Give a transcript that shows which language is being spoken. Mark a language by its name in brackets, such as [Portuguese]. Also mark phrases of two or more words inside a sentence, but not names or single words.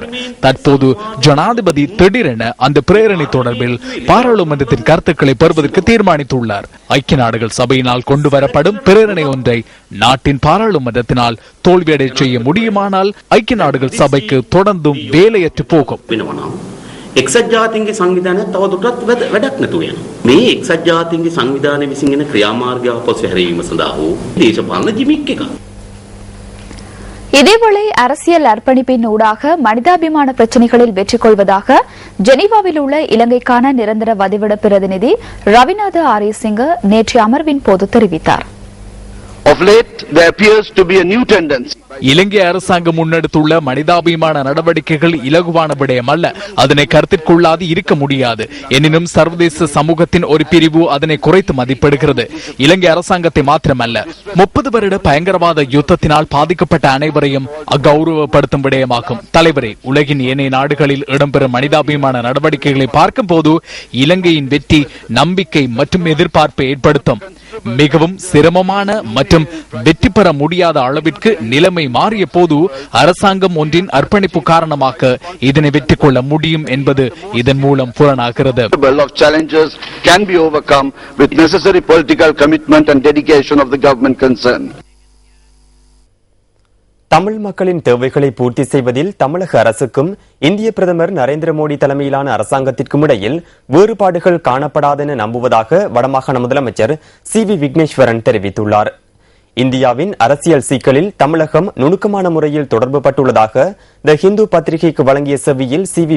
[Tamil] தற்போது ஜனாதிபதி திடீரென அந்த பிரேரணை தொடர்பில் பாராளுமன்றத்தின் கருத்துக்களை பெறுவதற்கு தீர்மானித்துள்ளார். ஐக்கிய நாடுகள் சபையினால் கொண்டு வரப்படும் பிரேரணை ஒன்றை நாட்டின் பாராளுமன்றத்தினால் தோல்வியடை செய்ய முடியுமானால் ஐக்கிய நாடுகள் சபைக்கு தொடர்ந்தும் வேலையற்று போகும். [Sinhala] එක්සත් ජාතීන්ගේ සංවිධානය තවදුරටත් වැඩක් නැතුව යනවා. මේ එක්සත් ජාතීන්ගේ සංවිධානය විසින් එන ක්‍රියාමාර්ගය අපොස් හැරීම සඳහා වූ දේශපාලන ජිමික් එකක්. [Tamil] இதேவேளை அரசியல் அர்ப்பணிப்பின் ஊடாக மனிதாபிமான பிரச்சினைகளில் வெற்றி கொள்வதாக ஜெனீவாவில் உள்ள இலங்கைக்கான நிரந்தர வதிவிட பிரதிநிதி ரவிநாத் ஆரியசிங்க நேற்று அமர்வின் போது தெரிவித்தார். [English] Of late, there appears to be a new tendency. [Tamil] இலங்கை அரசாங்கம் முன்னெடுத்துள்ள மனிதாபிமான நடவடிக்கைகள் இலகுவான விடயம் அல்ல. அதனை கருத்திற்கொள்ளாது இருக்க முடியாது. எனினும் சர்வதேச சமூகத்தின் ஒரு பிரிவு அதனை குறைத்து மதிப்பிடுகிறது. இலங்கை அரசாங்கத்தை மாத்திரமல்ல, 30 வருட பயங்கரவாத யுத்தத்தினால் பாதிக்கப்பட்ட அனைவரையும் அகௌரவப்படுத்தும் விடயமாகும். தலைவரே, உலகின் ஏனைய நாடுகளில் இடம்பெறும் மனிதாபிமான நடவடிக்கைகளை பார்க்கும் போது இலங்கையின் வெற்றி நம்பிக்கை மற்றும் எதிர்பார்ப்பை ஏற்படுத்தும். மிகவும் சிரமமான மற்றும் வெற்றி பெற முடியாத அளவிற்கு நிலைமை மாறிய போது அரசாங்கம் ஒன்றின் அர்ப்பணிப்பு காரணமாக இதனை வெற்றி கொள்ள முடியும் என்பது இதன் மூலம் புலனாகிறது. [English] Of challenges can be overcome with necessary political commitment and dedication of the government concerned. [Tamil] தமிழ் மக்களின் தேவைகளை பூர்த்தி செய்வதில் தமிழக அரசுக்கும் இந்திய பிரதமர் நரேந்திர மோடி தலைமையிலான அரசாங்கத்திற்கும் இடையில் வேறுபாடுகள் காணப்படாதென நம்புவதாக வடமாகாண முதலமைச்சர் சி.வி. விக்னேஸ்வரன் தெரிவித்துள்ளார். இந்தியாவின் அரசியல் சிக்கலில் தமிழகம் நுணுக்கமான முறையில் தொடர்பு பட்டுள்ளதாக த ஹிந்து பத்திரிகைக்கு வழங்கிய செவ்வியில் சி.வி.